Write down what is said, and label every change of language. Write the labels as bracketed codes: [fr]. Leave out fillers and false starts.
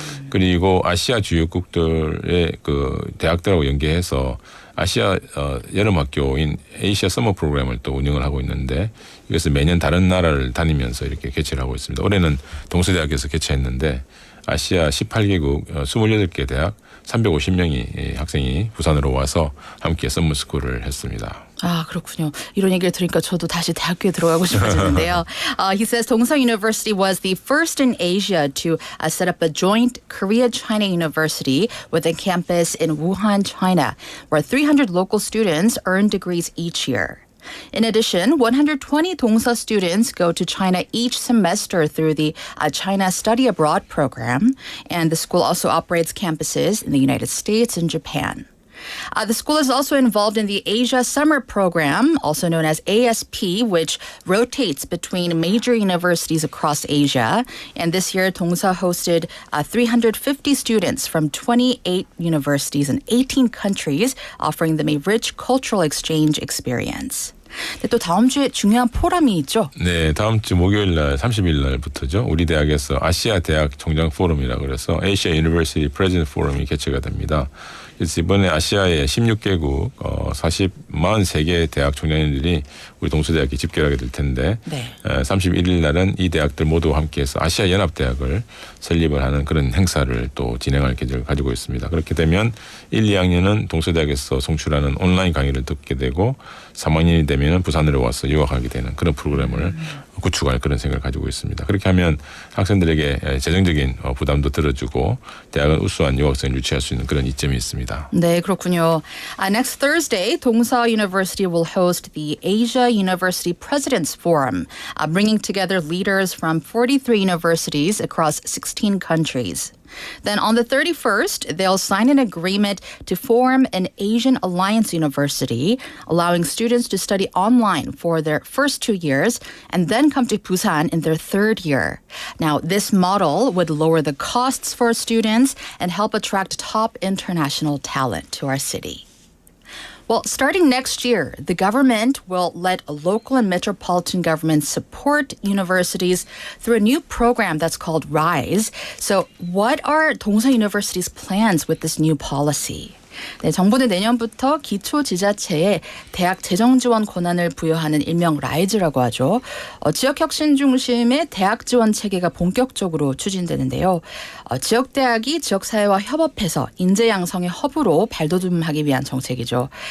[ko] 그리고 아시아 주요국들의 그 대학들하고 연계해서 아시아 여름학교인 에이시아 서머 프로그램을 또 운영을 하고 있는데 이것을 매년 다른 나라를 다니면서 이렇게 개최를 하고 있습니다. 올해는 동서대학에서 개최했는데 아시아 18개국 28개 대학 350명이 학생이 부산으로 와서 함께 서머스쿨을 했습니다. 아, 그렇군요. 이런 얘기를 들으니까 저도 다시 대학교에 들어가고 싶어지는데요. [en] He says Dongsa University was the first in Asia to set up a joint Korea-China University with a campus in Wuhan, China, where 300 local students earn degrees each year. In addition, 120 Dongsa students go to China each semester through the China Study Abroad program, and the school also operates campuses in the United States and Japan. The school is also involved in the Asia Summer Program, also known as ASP, which rotates between major universities across Asia. And this year, Dongsa hosted 350 students from 28 universities in 18 countries, offering them a rich cultural exchange experience. [ko] 또 다음 주에 중요한 포럼이 있죠? 네, 다음 주 목요일 날 30일 날부터죠. 우리 대학에서 아시아 대학 총장 포럼이라 그래서 Asia University President Forum이 개최가 됩니다. 그래서 이번에 아시아의 16개국 43개 대학 총장님들이 우리 동서대학에 집결하게 될 텐데 네. 31일 날은 이 대학들 모두 함께해서 아시아 연합대학을 설립을 하는 그런 행사를 또 진행할 계획을 가지고 있습니다. 그렇게 되면 1, 2학년은 동서대학에서 송출하는 온라인 강의를 듣게 되고 3학년이 되면 부산으로 와서 유학하게 되는 그런 프로그램을 구축할 그런 생각을 가지고 있습니다. 그렇게 하면 학생들에게 재정적인 부담도 들어주고 대학은 우수한 유학생을 유치할 수 있는 그런 이점이 있습니다. 네, 그렇군요. [en] Next Thursday, Dongsa University will host the Asia University Presidents Forum, bringing together leaders from 43 universities across 16 countries. Then on the 31st, they'll sign an agreement to form an Asian Alliance University, allowing students to study online for their first 2 years and then come to Busan in their third year. Now, this model would lower the costs for students and help attract top international talent to our city. Well, starting next year, the government will let local and metropolitan governments support universities through a new program that's called RISE. So what are Dongsa University's plans with this new policy? [ko] 네, 정부는 내년부터 기초지자체에 대학 재정 지원 권한을 부여하는 일명 라이즈라고 하죠. 지역혁신 중심의 대학 지원 체계가 본격적으로 추진되는데요. 지역대학이 지역사회와 협업해서 인재 양성의 허브로 발돋움하기 위한 정책이죠.